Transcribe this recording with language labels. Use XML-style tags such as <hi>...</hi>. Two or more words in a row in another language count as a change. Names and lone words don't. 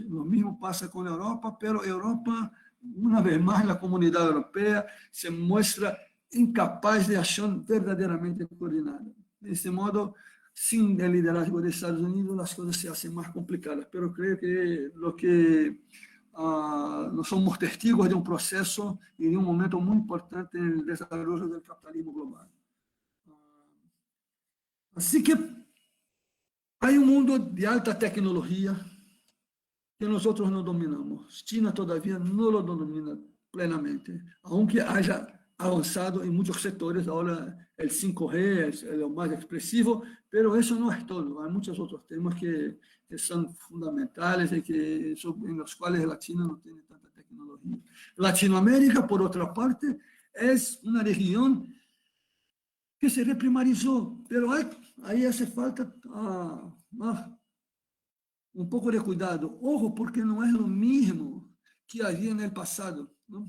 <es>Lo mismo pasa con Europa, pero Europa, una vez más, la comunidad europea se muestra incapaz de acción verdaderamente coordinada. De este modo, sin el liderazgo de Estados Unidos, las cosas se hacen más complicadas. Pero creo que</es> <pt>nós somos testigos de um processo e de um momento muito importante no desenvolvimento do capitalismo global. Assim que há um mundo de alta tecnologia que nós não dominamos. China, todavia, não lo domina plenamente,</pt> <es>aunque haya</es> <pt>avançado em muitos setores. Agora, o 5G é o mais expressivo, pero isso não é todo. Há muitos outros temas que são fundamentais e em</pt> <es>los cuales la China no tiene tanta tecnología. Latinoamérica, por otra parte, es una región que se reprimarizó, pero ahí hace falta un poco de cuidado. Ojo, porque no es lo mismo que había en el pasado, ¿no?</es>